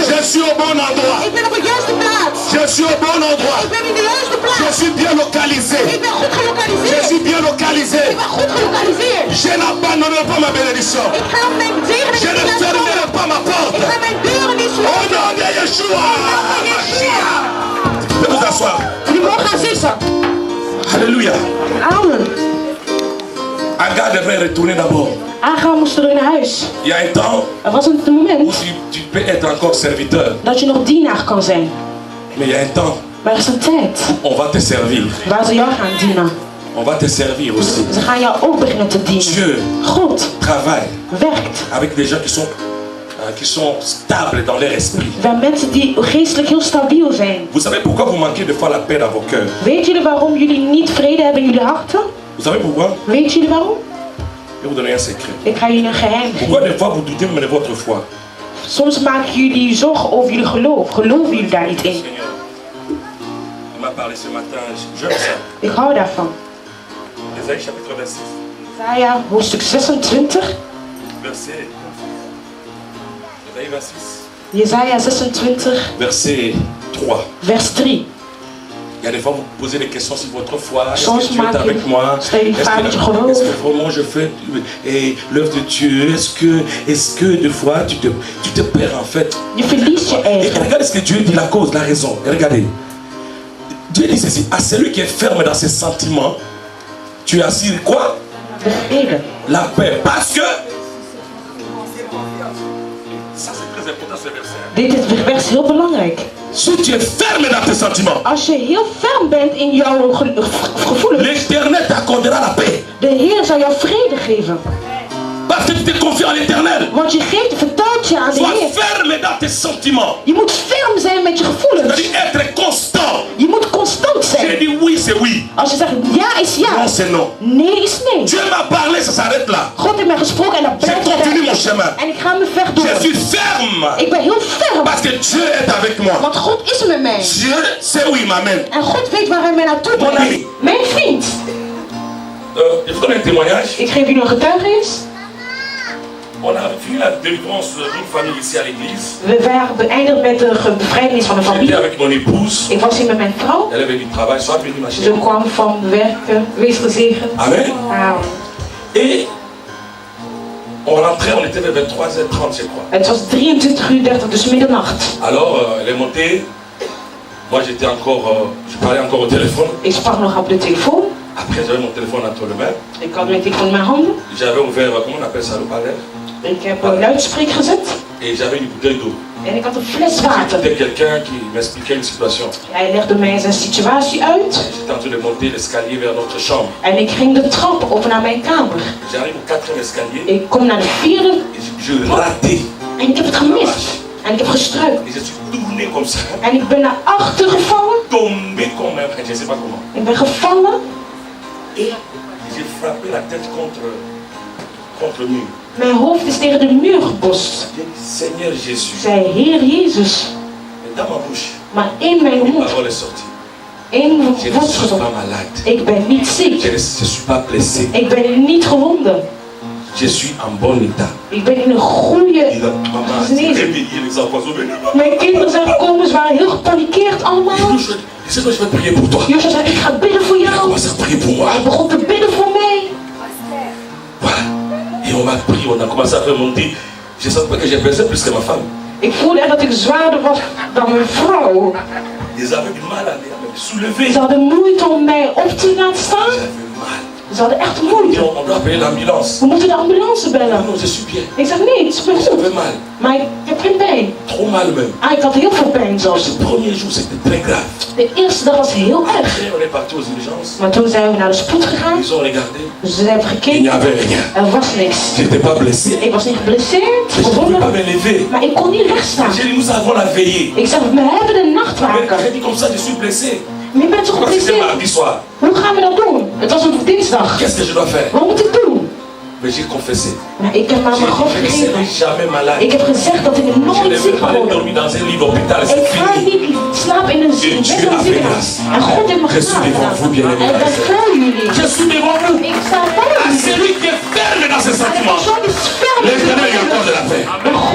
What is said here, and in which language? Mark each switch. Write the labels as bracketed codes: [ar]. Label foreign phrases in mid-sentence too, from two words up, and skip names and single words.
[fr] suis au bon endroit. [nl] Ik ben op de juiste plaats. [fr] Je suis au bon endroit. [nl] Ik ben in de juiste [fr] Je [nl] plaats. [fr] suis bien localisé. [nl] Ik ben goed [fr] Je [nl] gelokaliseerd. [fr] suis bien localisé. [nl] Ik ben goed gelokaliseerd. [fr] Je n'abandonnerai pas ma bénédiction. [nl] Ik ga mijn zegen [fr] Je ne fermerai pas ma porte. [nl] Ik ga mijn deuren niet [fr] Au [nl] sluiten. [fr] nom de Yeshua. Mashiach. Vous asseoir. [nl] Jullie mogen gaan zitten. [fr] Alléluia. [nl] Amen. [fr] Agar devrait retourner d'abord. [nl] Agar moest terug naar huis. [fr] Il y a un temps [nl] Er was een [fr] où [nl] moment [fr] tu peux être encore serviteur. [nl] dat je nog dienaar kan zijn. [fr] Mais il y a un temps [nl] Maar er is een tijd [fr] on va te servir. [nl] waar ze jou gaan dienen. [fr] On va te servir aussi. [nl] Ze gaan jou ook beginnen te dienen. [fr] Dieu [nl] God [fr] travaille [nl] werkt [fr] avec des gens qui sont stables dans leur esprit. [nl] waar mensen die geestelijk heel stabiel zijn. [fr] Vous savez pourquoi vous manquez des fois la paix dans vos cœurs? [nl] Weet jullie waarom jullie niet vrede hebben in jullie harten? [fr] Vous savez pourquoi? [nl] Weet jullie waarom? [fr] Je vais vous donner un secret. [nl] Ik ga jullie een geheim [fr] Pourquoi [nl] geven. [fr] des fois vous doutez même de votre foi? [nl] Soms maken jullie zorgen over jullie geloof. Geloven jullie daar niet in? [fr] Seigneur, il m'a parlé ce matin, j'aime ça. [nl] Ik hou daarvan. [fr] Ésaïe chapitre 26, [nl] Jesaja hoofdstuk 26. [fr] verset. Ésaïe 26, [nl] Jesaja 26 [fr] verset 3. [nl] vers 3. [fr] Il y a des fois vous posez des questions sur votre foi. Est-ce [nl] Soms [fr] que Dieu est [nl] maak [fr] avec moi? [nl] je stel je vraag met je geloof. [fr] Est-ce que vraiment je fais l'œuvre de Dieu? Est-ce que des fois tu te perds en fait? [nl] Je verliest je [fr] Et [nl] eigen. [fr] regardez ce que Dieu dit, la cause, la raison. Et regardez. Dieu dit ceci, à celui qui est ferme dans ses sentiments, tu assures quoi? [nl] De vrede. [fr] La paix. Parce que... Ça c'est très important ce verset. [nl] Dit vers is heel belangrijk. [fr] Si tu es ferme dans tes sentiments, [nl] Als je heel ferm bent in jouw gevoelens, [fr] l'Éternel t'accordera la paix. [nl] de Heer zal jou vrede geven. [fr] Parce que tu te confies en l'Éternel. [nl] Want je geeft, vertrouwt je aan de [fr] Sois [nl] Heer. [fr] ferme dans tes sentiments. [nl] Je moet ferm zijn met je gevoelens. [fr] C'est-à-dire être constant. [nl] Je moet constant [fr] J'ai [nl] zijn. [fr] dit oui, c'est oui. [nl] Als je zegt ja is [fr] Non, [nl] ja, [fr] c'est non. [nl] nee is nee. [fr] Dieu m'a parlé, ça s'arrête là. [nl] God heeft mij gesproken en dat [fr] Je [nl] blijft [fr] continue mon [nl] erbij. [fr] chemin. [nl] En ik ga me ver door. [fr] Je suis ferme. [nl] Ik ben heel ferm. [fr] Parce que Dieu est avec moi. [nl] Want God is met mij. [fr] Dieu sait où il m'amène. [nl] En God weet waar hij mij naartoe [fr] Mon ami. [nl] brengt. Mijn vriend. [fr] Je vous donne un témoignage. [nl] Ik geef jullie een getuigenis. [fr] On a fini la délivrance d'une famille ici à l'église. [nl] We waren beëindigd met de bevrijdenis van de [fr] J'étais [nl] familie. [fr] avec mon épouse. [nl] Ik was hier met mijn vrouw. [fr] Elle est venue du travail, soit venue ma [nl] Ze [fr] chérie. [nl] kwam van werken. Wees gezegend. [fr] Amen. [nl] Amen. [fr] Et on rentrait, on était vers 23h30, je crois. [nl] Het was 23:30, dus middernacht. [fr] Alors, elle est montée. Moi, j'étais encore, je parlais encore au téléphone. [nl] Ik sprak nog op de telefoon. [fr] Après, j'avais mon téléphone entre les mains. [nl] Ik had mijn telefoon in mijn handen. [fr] J'avais ouvert, comment on appelle ça, le palais. [nl] Ik heb een luidspreker gezet. [fr] Et j'avais une bouteille d'eau. [nl] En ik had een fles water. [fr] C'était quelqu'un qui m'expliquait une situation. [nl] Hij legde mij zijn situatie uit. [fr] J'étais en train de monter l'escalier vers notre chambre. [nl] En ik ging de trap op naar mijn kamer. [fr] J'arrive au 4e escalier [nl] Ik kom naar de 4e. [fr] et je ratais. [nl] En ik heb het gemist. En ik heb gestruikeld. [fr] Et je suis tourné comme ça. [nl] En ik ben naar achter gevallen. [fr] Tombé comme un, je ne sais pas comment. [nl] Ik ben gevallen. [fr] Et j'ai frappé la tête contre le mur. [nl] Mijn hoofd is tegen de muur gebost. [fr] J'ai dit, Seigneur Jésus. [nl] Zei Heer Jezus. [fr] Et dans ma bouche, [nl] Maar in mijn [fr] une [nl] mond, [fr] parole est sortie. [nl] één [fr] Je ne [nl] woord [fr] suis pas [nl] gezongen. [fr] malade. [nl] Ik ben niet ziek. [fr] Je ne suis pas blessé. [nl] Ik ben niet gewonden. [fr] Je suis en bon état. [nl] Ik ben in een goede [fr] Il a, maman, c'est [nl] genezing. [fr] réveillé les enfants sont venus. [nl] Mijn kinderen zijn gekomen, ze waren heel gepanikeerd allemaal. [fr] C'est quoi, je vais prier pour toi. [nl] Jozef zei, ik ga bidden voor [fr] Il a [nl] jou. [fr] commencé à prier pour moi. [nl] Hij begon te bidden voor mij. [fr] Voilà. Et on m'a prié, on a commencé à faire monter. Je ne savais pas que j'ai pesé plus que ma femme. [nl] Ik voelde echt dat ik zwaarder was dan mijn vrouw. [fr] Ils avaient du mal à me soulever. [nl] Ze hadden moeite om mij op te laten staan. [fr] J'avais mal. [nl] Ze hadden echt [fr] Et [nl] moeite. [fr] on doit appeler l'ambulance. [nl] We moeten de ambulance bellen. [fr] Non, je suis bien. [nl] Ik zeg nee, het is me [fr] J'avais [nl] goed. [fr] mal. [nl] Maar ik heb geen pijn. [fr] Trop mal même. [nl] Ah, ik had heel veel pijn zelfs. [fr] Le premier jour, c'était très grave. [nl] De eerste dag was heel erg. [fr] Après, on est parti aux urgences. [nl] Maar toen zijn we naar de spoed gegaan. [fr] Ils ont regardé. [nl] Ze hebben [fr] Il n'y [nl] gekeken. [fr] avait rien. [nl] Er was niks. [fr] Je n'étais pas blessé. [nl] Ik was niet geblesseerd. [fr] Je ne pouvais pas [nl] Gewonnen. [fr] me lever. [nl] Maar ik kon niet rechtstaan. [fr] J'ai dit, nous avons la veillée. [nl] Ik zeg, we hebben de [fr] Mais [nl] nachtwaker. [fr] j'ai dit comme ça, je suis blessé. [nl] Maar je bent toch [fr] Parce que c'était [nl] geblesseerd? [fr] mardi soir. [nl] Hoe gaan we dat doen? Het was een dinsdag. [fr] Qu'est-ce que je dois faire? [nl] Wat moet ik doen? [fr] Mais j'ai confessé. [nl] Maar ik heb aan mijn God [fr] Je ne [nl] gegeven. [fr] serai jamais malade. [nl] Ik heb gezegd dat ik [fr] Je [nl] nooit [fr] ne [nl] ziek [fr] vais [nl] ga [fr] pas [nl] worden. [fr] dormir dans un lit d'hôpital. C'est [nl] Ik ga [fr] fini. [nl] niet slapen in een ziekenhuis. En God heeft me [fr] Je suis devant vous, bien-aimés. [nl] En ik ben voor jullie. [fr] Je suis devant vous. [nl] Ik sta voor [fr] À [nl] jullie. [fr] celui qui est ferme dans ses [nl] En de [fr] sentiments. [nl] persoon die ferm is. [fr] L'éternel lui accorde la paix.